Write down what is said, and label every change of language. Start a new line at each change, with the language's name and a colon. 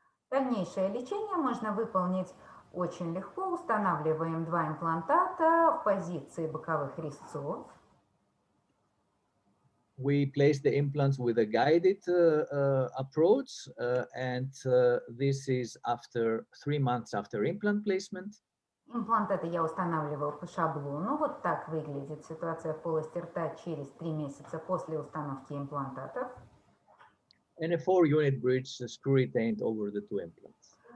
Russian: Дальнейшее лечение можно выполнить очень легко. Устанавливаем 2 имплантата в позиции боковых резцов.
English: We place the implants with a guided approach, and this is after 3 months after implant placement.
Russian: Имплантаты я устанавливаю по шаблону. Вот так выглядит ситуация в полости рта через 3 месяца после установки имплантатов.
English: And a 4-unit bridge screw retained over the 2 implants.